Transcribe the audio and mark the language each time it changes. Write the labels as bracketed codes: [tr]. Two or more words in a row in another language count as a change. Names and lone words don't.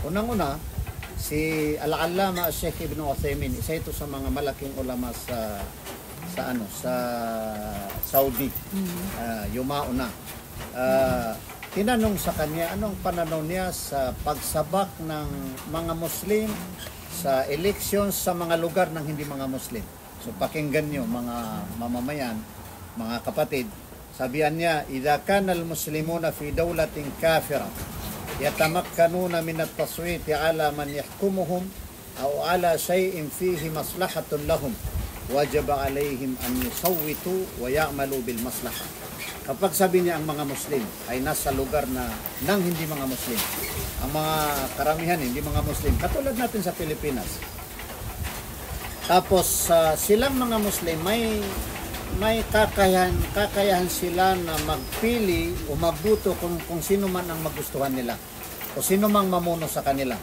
[tl] Unang-una, si Al-Allama Sheikh Ibn Uthaymeen, isa ito sa mga malaking ulama sa Saudi, yumao na. Tinanong sa kanya anong pananaw niya sa pagsabak ng mga Muslim sa elections sa mga lugar ng hindi mga Muslim. So pakinggan nyo mga mamamayan, mga kapatid, sabihan niya, [ar] "إذا كان المسلمون في دولة كافرة يتمكنون من التصويت على من يحكمهم أو على شيء فيه مصلحة لهم وجب عليهم أن يصوتوا ويعملوا بالمصلحة." [tl] Kapag sabi niya ang mga Muslim ay nasa lugar ng hindi mga Muslim, ang mga karamihan hindi mga Muslim, katulad natin sa Pilipinas. Tapos silang mga Muslim may kakayahan sila na magpili o magbuto kung sino man ang magustuhan nila o sino mang mamuno sa kanila.